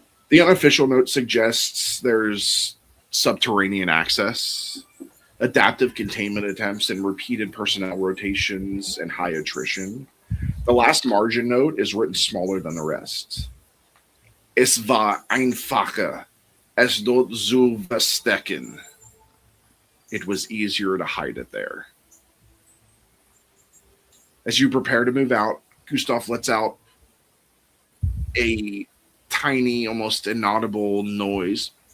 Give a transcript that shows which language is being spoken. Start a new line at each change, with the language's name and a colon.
English: The unofficial note suggests there's subterranean access, adaptive containment attempts, and repeated personnel rotations and high attrition. The last margin note is written smaller than the rest.
German: Es war einfacher, es dort zu verstecken.
English: It was easier to hide it there. As you prepare to move out, Gustav lets out a tiny, almost inaudible noise.